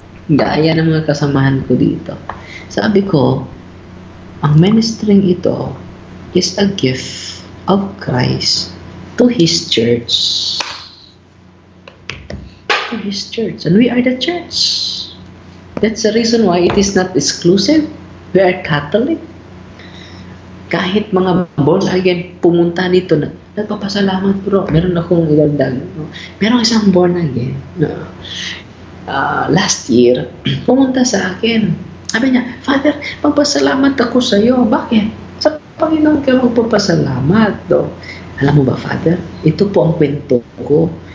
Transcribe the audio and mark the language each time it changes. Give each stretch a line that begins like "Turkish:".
Filipino: Gaya ng mga kasamahan ko dito. Sabi ko, ang
English: ministering
Filipino: ito
English: is a gift of Christ to His church. To His church. And we are the church. That's the reason why it is not exclusive. We are Catholic.
Filipino: Kahit mga born again pumunta dito na nagpapasalamat, bro. Meron akong idagdag. No? Meron isang born again. No?
English: Last year,
Filipino: pumunta sa akin. Sabi niya, Father, magpasalamat ako sa iyo. Bakit? Sa Panginoon ka magpapasalamat. No? Alam mo ba, Father? Ito po ang kwento ko.